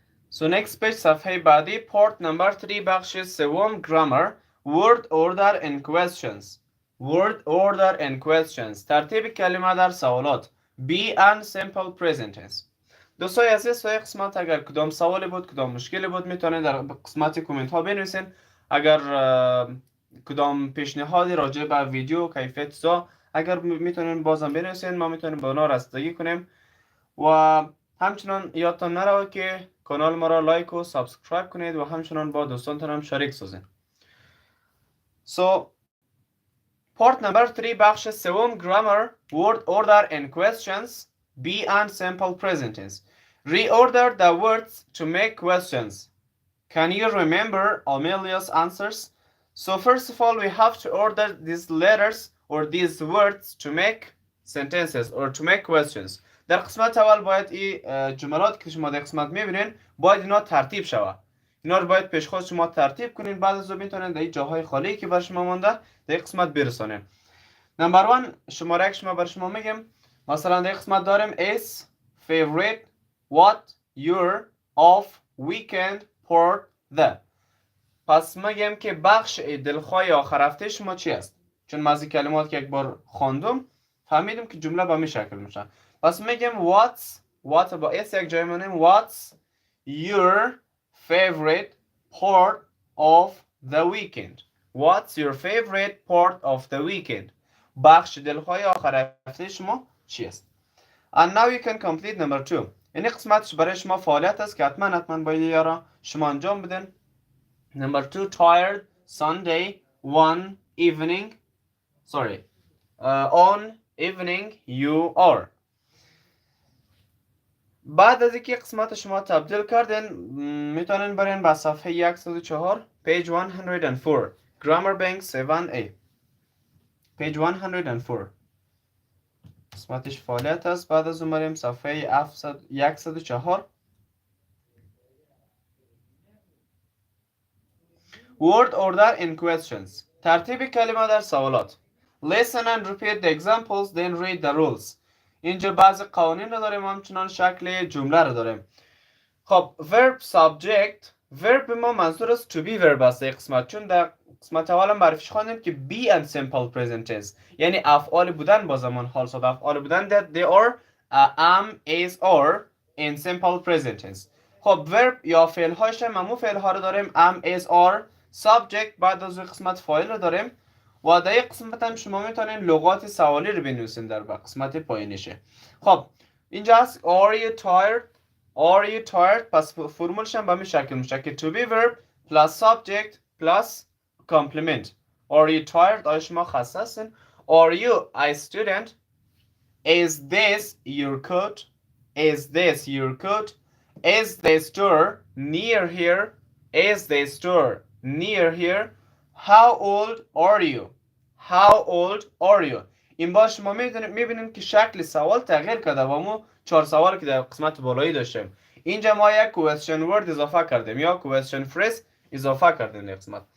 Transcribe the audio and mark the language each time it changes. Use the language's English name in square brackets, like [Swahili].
[English] So next page [Persian] صفحه بعدی [English] part number 3 [Persian] بخش سوم [English] grammar word order and questions. Word order and questions [Persian] ترتیب کلمه در سوالات. [English] be and simple present tense. [Persian] دوستای عزیز توی قسمت اگر کدام سوالی بود کدام مشکلی بود میتونید در قسمت کامنت ها بنویسین. اگر کدام پیشنهادی راجع به ویدیو کیفیت سا اگر میتونین بازم بنویسین ما میتونیم با اونا رسیدگی کنیم. و همچنان یادتان نره که کانال ما را لایک و سابسکرایب کنید و همچنان با دوستانتان هم شریک سازید. [English] So part number 3 [Persian] بخش سوم [English] grammar word order and questions be and simple present tense. Reorder the words to make questions. Can you remember Amelia's answers? So first of all we have to order these letters or these words to make sentences or to make questions. [Persian] در قسمت اول باید این جملات که شما در قسمت میبینین باید اینا ترتیب شود. اینا رو باید پیش خود شما ترتیب کنین بعد از اون میتونین در این جاهای خالی که بر شما مونده در قسمت برسونین. نمبر 1 شماره یک شما بر شما میگم مثلا در قسمت داریم [English] is favorite what your of weekend part the. [Persian] پس میگم که بخش دلخواه آخر هفته شما چی است؟ چون من از کلمات که یک بار خواندم فهمیدم که جمله به این شکل میشه. پس میگم what با اس یک جای میمونیم [English] what's your favorite part of the weekend. What's your favorite part of the weekend. [Persian] بخش دلخواه آخر هفته شما چی است؟ [English] And now you can complete number 2. [Persian] این قسمتش برای شما فعالیت است که حتما باید یارا شما انجام بدین. [English] Number 2 tired Sunday one evening on evening you are. [Persian] بعد از اینکه قسمت شما تبدیل کردین میتونین برین به صفحه 104 [English] page 104 grammar bank 7a. [Persian] page 104. قسمتش فعالیت است. بعد از اومدیم صفحه 104. [English] Word order in questions. [Persian] ترتیب کلمه در سوالات. [English] Listen and repeat the examples, then read the rules. [Persian] اینجا بعض قوانین رو داریم، همچنان شکل جمله رو داریم. [English] خب verb subject. [Persian] verb ما منظور از to be verb است قسمت، چون در قسمت اول معرفیش خواندیم که [English] be and simple present tense، [Persian] یعنی افعال بودن با زمان حال ساده. افعال بودن [English] that they are am, is, are in simple present tense. [Persian] خب verb یا فعل هاش همون فعل ها رو داریم am, is, are. subject بعد از قسمت فاعل رو داریم و در یک قسمت هم شما میتونین لغات سوالی رو بنویسین در قسمت پایینشه. خب اینجا هست [English] are you tired. Are you tired؟ [Persian] پس فرمولش هم به همین شکل میشه که [English] to be verb plus subject plus complement. Are you tired؟ [Persian] آیا شما خسته هستین؟ [English] Are you a student؟ Is this your coat؟ Is this your coat؟ Is the store near here؟ Is the store near here؟ How old are you؟ How old are you؟ [Persian] این با شما میبینیم که شکل سوال تغییر کرده و ما 4 سوال که در قسمت بالایی داشتیم اینجا ما یک [English] question word [Persian] اضافه کردیم یا [English] question phrase [Persian] اضافه کردیم در قسمت.